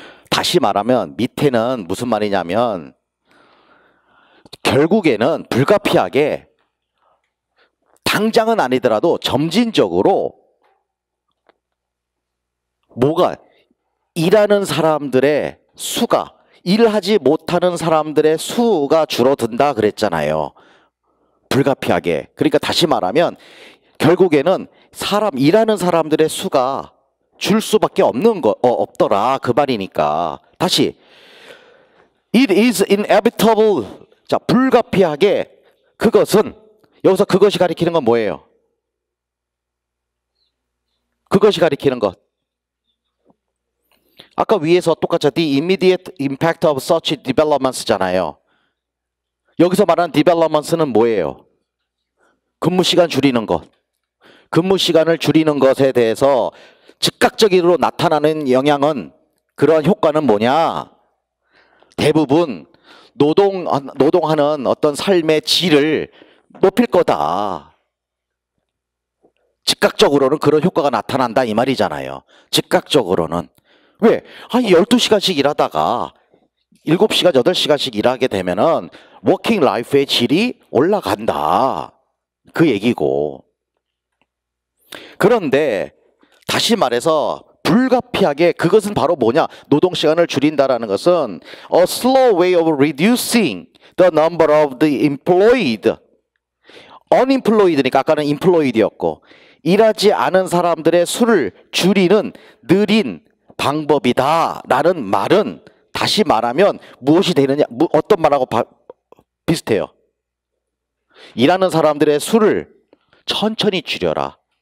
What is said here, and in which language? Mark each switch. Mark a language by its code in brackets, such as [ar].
[ko] 다시 말하면 밑에는 무슨 말이냐면 결국에는 불가피하게 당장은 아니더라도 점진적으로 뭐가 일하는 사람들의 수가 일하지 못하는 사람들의 수가 줄어든다 그랬잖아요. 불가피하게. 그러니까 다시 말하면 결국에는 일하는 사람들의 수가 줄 수밖에 없더라 그 말이니까. 다시 [en] It is inevitable. [ko] 자, 불가피하게 그것은 여기서 그것이 가리키는 건 뭐예요? 그것이 가리키는 것. 아까 위에서 똑같이 [en] the immediate impact of such developments [ko] 잖아요. 여기서 말하는 developments는 뭐예요? 근무 시간 줄이는 것. 근무 시간을 줄이는 것에 대해서 즉각적으로 나타나는 영향은 그러한 효과는 뭐냐? 대부분 노동하는 어떤 삶의 질을 높일 거다. 즉각적으로는 그런 효과가 나타난다 이 말이잖아요. 즉각적으로는. 왜? 12시간씩 일하다가 7시간, 8시간씩 일하게 되면은 워킹 라이프의 질이 올라간다. 그 얘기고. 그런데 다시 말해서 불가피하게 그것은 바로 뭐냐? 노동시간을 줄인다라는 것은 [en] a slow way of reducing the number of the employed. [ko] unemployed니까 아까는 employed였고 일하지 않은 사람들의 수를 줄이는 느린 방법이다 라는 말은 다시 말하면 무엇이 되느냐, 어떤 말하고 비슷해요. 일하는 사람들의 수를 천천히 줄여라.